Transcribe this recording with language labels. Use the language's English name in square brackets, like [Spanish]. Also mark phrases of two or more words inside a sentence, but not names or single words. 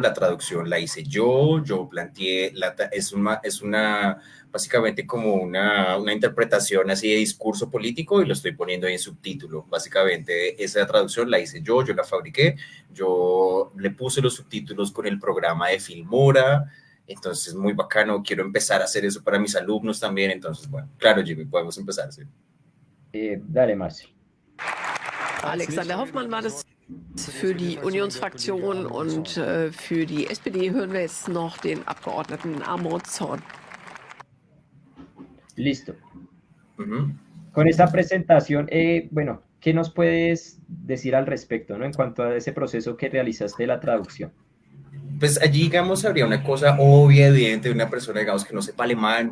[Spanish] La traducción la hice yo planteé, básicamente como una interpretación así de discurso político y lo estoy poniendo ahí en subtítulo. Básicamente esa traducción la hice yo la fabriqué, yo le puse los subtítulos con el programa de Filmora, entonces muy bacano, quiero empezar a hacer eso para mis alumnos también, entonces bueno, claro Jimmy, podemos empezar, sí. Dale, Marce. [German] Alexander Hoffmann war das für die Unionsfraktion und für die SPD hören wir jetzt noch den Abgeordneten Amor Zorn. [Spanish] Listo. Ujú. Con esa presentación, bueno, ¿qué nos puedes decir al respecto, ¿no? En cuanto a ese proceso que realizaste de la traducción. Pues allí, digamos, habría una cosa obvia, evidente de una persona, digamos, que no sepa alemán.